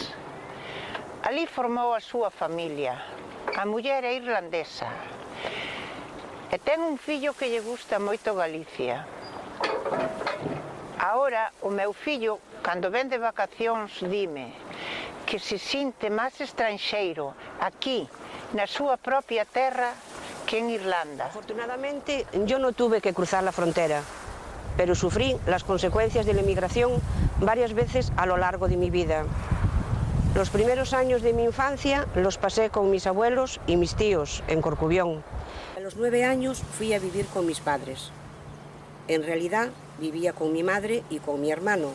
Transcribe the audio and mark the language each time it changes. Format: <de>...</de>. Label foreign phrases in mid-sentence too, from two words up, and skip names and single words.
<gl>Ali formou a súa familia. A muller é irlandesa e ten un fillo que lle gusta moito Galicia. Ahora, o meu fillo, cando ven de vacacións, dime que se sinte máis estranxeiro aquí, na súa propia terra, que en Irlanda.</gl> <es>Afortunadamente, yo no tuve que cruzar la frontera, pero sufrí las consecuencias de la inmigración varias veces a lo largo de mi vida. Los primeros años de mi infancia los pasé con mis abuelos y mis tíos en Corcubión. A los 9 años fui a vivir con mis padres. En realidad vivía con mi madre y con mi hermano.</es>